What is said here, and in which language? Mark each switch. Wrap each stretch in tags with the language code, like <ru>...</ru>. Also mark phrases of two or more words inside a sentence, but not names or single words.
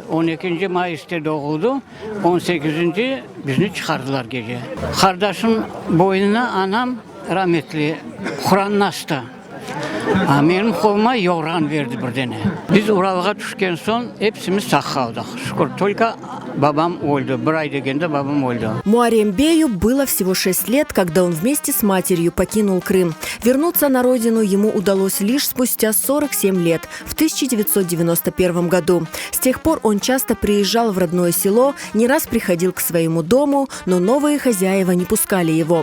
<crh>12. Mayıs'ta doğuldu. 18. bizni çıkardılar gece. Kardeşim boynuna anam rahmetli Kur'an astı. Benim koluma yorgan verdi bir tane. Biz Ural'a düşken son hepsimiz sağ kaldık. Şükür. Только babam öldü. Bir ay degende babam öldü.</crh> <ru>Муарем Бею было всего 6 лет, когда он вместе с матерью покинул Крым. Вернуться на родину ему удалось лишь спустя 47 лет, в 1991 году. С тех пор он часто приезжал в родное село, не раз приходил к своему дому, но новые хозяева не пускали его.</ru>